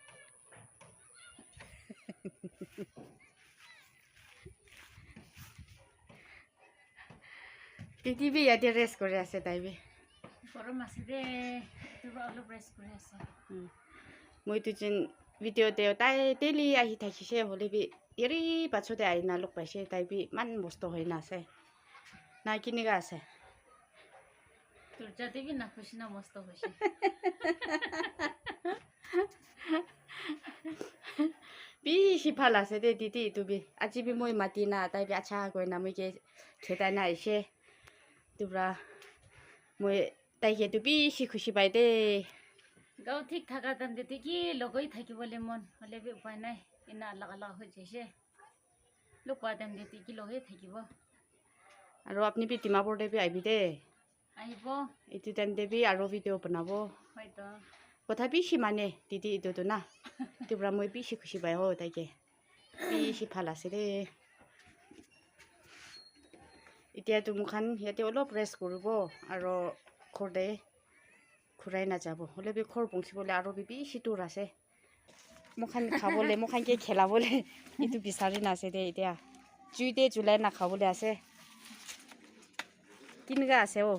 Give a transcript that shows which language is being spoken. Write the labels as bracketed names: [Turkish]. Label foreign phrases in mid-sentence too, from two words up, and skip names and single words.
[Naga Pidgin] Titi bi ya de rest kore ase taibi. Korom ase de. Tu alop rest kore ase. Moi tu jin video deo tai daily ahi thakise hole bi yeri pacho de aina lok paise taibi man mosto hoina ase. Na kini ga ase. Turja devi na khushi na mast hoshi. Bi si phala ase de titi tu bi. Aji bi moi mati na taibi acha koi na moi ke kheta na ise. Tubra moi tai ke tu bi si khushi bai de. Gao thik thaka tan de ki logoi thaki bole mon hole bi upai nai ina alag alag ho jese. Lokwa tan de ki logoi thaki bo. Aro apni bi Dimapur de bi aibi de. Aibo Itu tan de bi aro video banabo. hoi to. Kotha bi si mane titi itu tu na. Tubra moi bi si khushi bai ho tai ke. Bi si phala ase de. Itia tu mukhan yate olop rest koribo aro khorde khurai na jabo hole bi khor bongsi bole aro bi si tur ase mukhan khabole mukhan ke khela bole itu bisari na ase de itia juide July na khabole ase kinga ase o